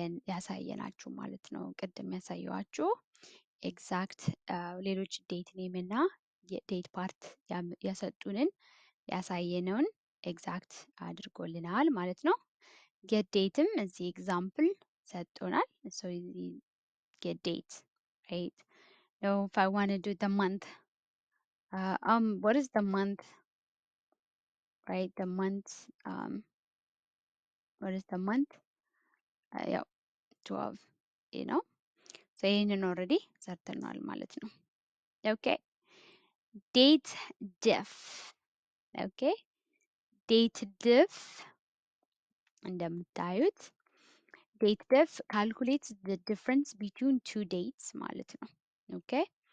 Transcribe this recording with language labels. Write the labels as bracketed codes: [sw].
[am] ያሳየናችሁ ማለት ነው። ቅድም ያሳየዋችሁ ኤግዛክት ሌሎች ዴት ኔም እና የዴት ፓርት ያሰጡንን ያሳየነውን ኤግዛክት አድርጎልናል ማለት ነው። ጌት ዴትም እዚህ ኤግዛምፕል ሰጥቶናል። ሶ ጌት ዴት right. [en] Now if I want to do the month, what is the month, right? The month, what is the month? Yeah, 12, you know. [am] So ይህንን already ሰርተናል ማለት ነው። Okay. [en] Date diff. Okay. Date diff [am] እንደምታዩት [en] date diff calculates the difference between two dates [am] ማለት ነው። [en] Okay.